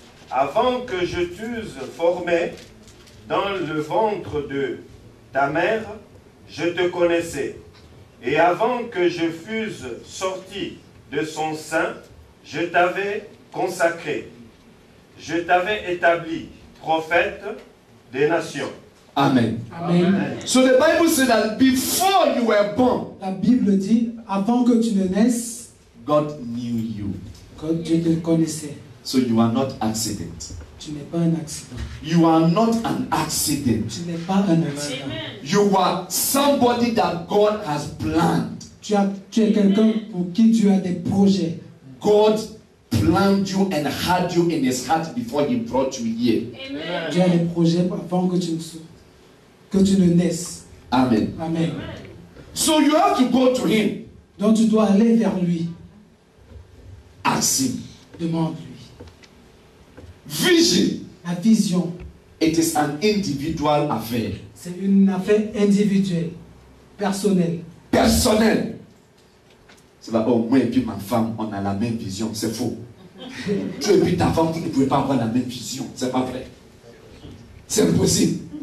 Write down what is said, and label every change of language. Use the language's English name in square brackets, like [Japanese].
[French] Avant que je t'eusse formé dans le ventre de ta mère, je te connaissais. Et avant que je fusse sorti de son sein, je t'avais consacré. Je t'avais établi prophète des nations. Amen. Amen. [English] So the Bible says that before you were born, [French] La Bible dit, avant que tu ne naisses, [English] God knew you. [French] que Dieu te connaissait. [English] So you are not accident. [French] Tu n'es pas un accident. [English] You are not an accident. [French] Tu n'es pas un accident. [English] You are somebody that God has planned. [French] Tu es quelqu'un pour qui Dieu a des projets. [English] God planned you and had you in his heart before he brought you here. [French] Dieu a des projets avant que tu ne naisses. Amen. Amen. [English] So you have to go to him. [French] Donc tu dois aller vers lui. [English] Ask him. [French] Demande-lui. [English] Vision. [French] La vision, [English] It is an individual affair. [French] c'est une affaire individuelle, personnelle. Personnel. C'est là, oh, moi et puis ma femme, on a la même vision. C'est faux. Tu et puis ta femme, vous ne pouvez pas avoir la même vision. C'est pas vrai. C'est impossible.